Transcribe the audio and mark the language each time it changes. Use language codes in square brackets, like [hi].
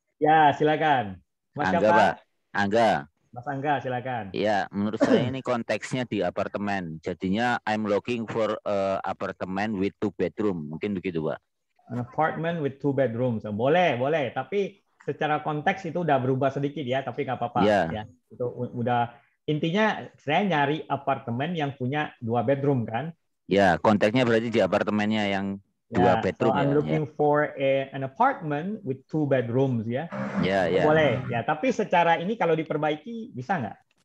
[id] Ya, silakan. Mas Angga, siapa? Pak. Angga. Mas Angga, silakan. Ya, menurut saya ini konteksnya di apartemen. Jadinya [en] I'm looking for apartemen with 2 bedroom. [id] Mungkin begitu, Pak. [en] An apartment with 2 bedrooms. [id] Boleh, boleh. Tapi secara konteks itu udah berubah sedikit ya, tapi nggak apa-apa. Ya. Ya, itu udah intinya saya nyari apartemen yang punya 2 bedroom kan? Ya, konteksnya berarti di apartemennya yang 2 bedroom [en] so I'm [id] ya. [en] looking for an apartment with 2 bedrooms ya. [id] Ya, ya. Boleh ya, tapi secara ini kalau diperbaiki bisa nggak?